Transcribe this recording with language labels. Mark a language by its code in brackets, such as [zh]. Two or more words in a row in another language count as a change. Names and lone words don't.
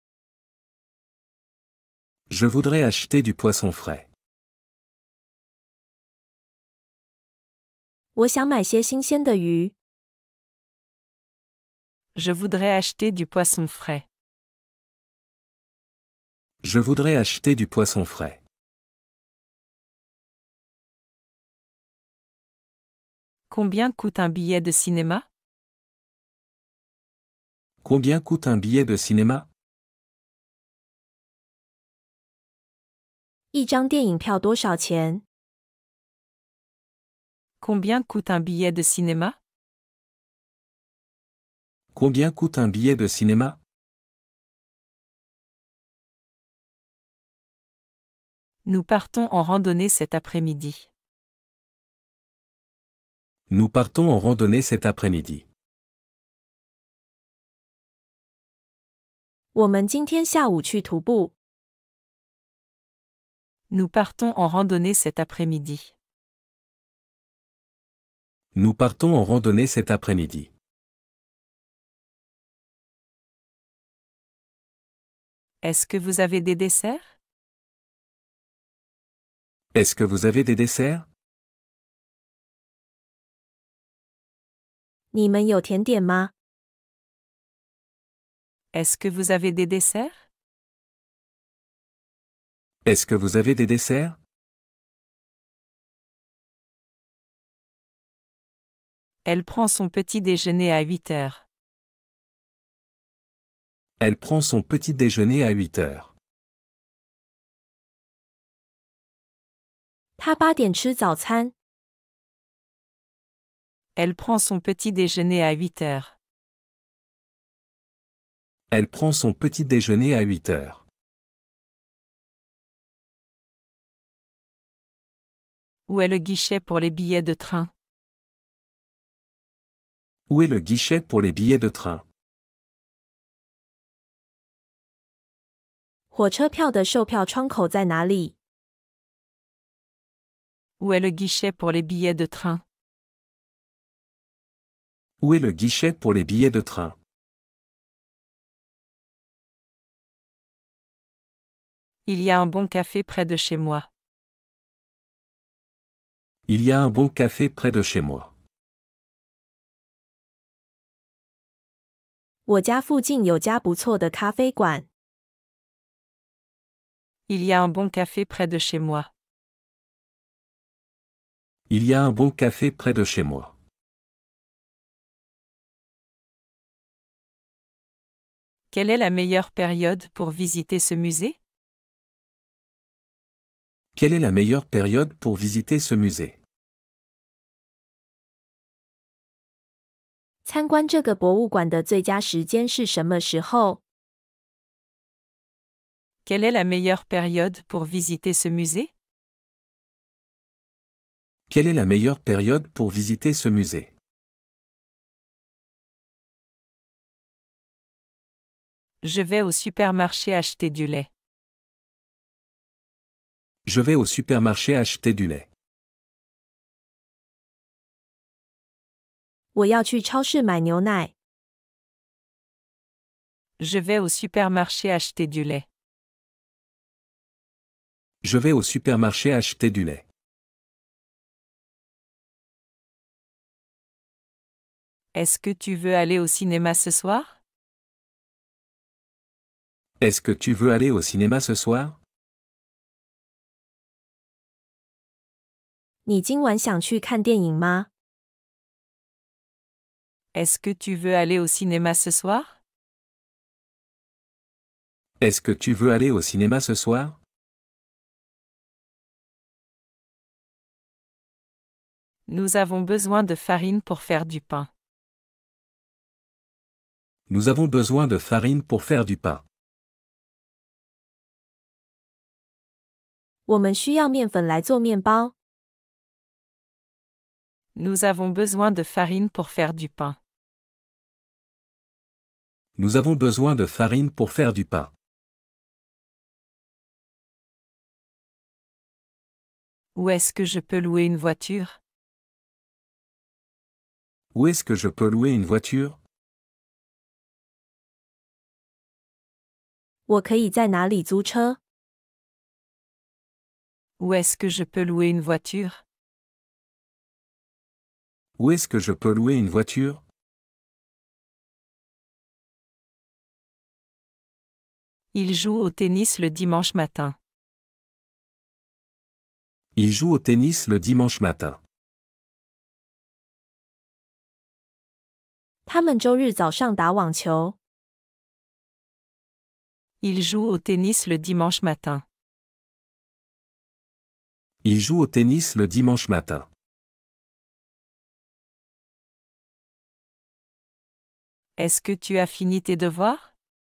[fr] Je voudrais acheter du poisson frais. [zh] 我想买些新鲜的鱼。 [fr] Je voudrais acheter du poisson frais. Je voudrais acheter du poisson frais. Combien coûte un billet de cinéma? Combien coûte un billet de cinéma? [zh] 一张电影票多少钱？ [fr] Combien coûte un billet de cinéma? Combien coûte un billet de cinéma? Nous partons en randonnée cet après-midi. Nous partons en randonnée cet après-midi. [zh] 我们今天下午去徒步。 [fr] Nous partons en randonnée cet après-midi. Nous partons en randonnée cet après-midi. Est-ce que vous avez des desserts? Est-ce que vous avez des desserts? [zh] 你们有甜点吗？ [fr] Est-ce que vous avez des desserts? Est-ce que vous avez des desserts? Elle prend son petit déjeuner à 8 heures. Elle prend son petit déjeuner à 8 heures. [zh] 他8点吃早餐。 [fr] Elle prend son petit déjeuner à 8 heures. Elle prend son petit déjeuner à 8 heures. Où est le guichet pour les billets de train? Où est le guichet pour les billets de train? [zh] 火车票的售票窗口在哪里？ [fr] Où est le guichet pour les billets de train? Où est le guichet pour les billets de train? Il y a un bon café près de chez moi. Il y a un bon café près de chez moi. [zh] 我家附近有家不错的咖啡馆。 [fr] Il y a un bon café près de chez moi. Il y a un bon café près de chez moi. Quelle est la meilleure période pour visiter ce musée? Quelle est la meilleure période pour visiter ce musée? [zh] 参观这个博物馆的最佳时间是什么时候？ [fr] Quelle est la meilleure période pour visiter ce musée? Quelle est la meilleure période pour visiter ce musée? Je vais au supermarché acheter du lait. Je vais au supermarché acheter du lait. [zh] 我要去超市买牛奶。 [fr] Je vais au supermarché acheter du lait. Je vais au supermarché acheter du lait. Est-ce que tu veux aller au cinéma ce soir? Est-ce que tu veux aller au cinéma ce soir? [zh] 你今晚想去看电影吗？ [fr] Est-ce que tu veux aller au cinéma ce soir? Est-ce que tu veux aller au cinéma ce soir? Nous avons besoin de farine pour faire du pain. Nous avons besoin de farine pour faire du pain. [zh] 我们需要面粉来做面包。 [fr] Nous avons besoin de farine pour faire du pain. Nous avons besoin de farine pour faire du pain. Où est-ce que je peux louer une voiture? Où est-ce que je peux louer une voiture? [zh] 我可以在哪里租车？ [fr] Où est-ce que je peux louer une voiture? Où est-ce que je peux louer une voiture? Il joue au tennis le dimanche matin. Il joue au tennis le dimanche matin. [zh] 他们周日早上打网球。 [fr] Il joue au tennis le dimanche matin. Il joue au tennis le dimanche matin. Est-ce que tu as fini tes devoirs?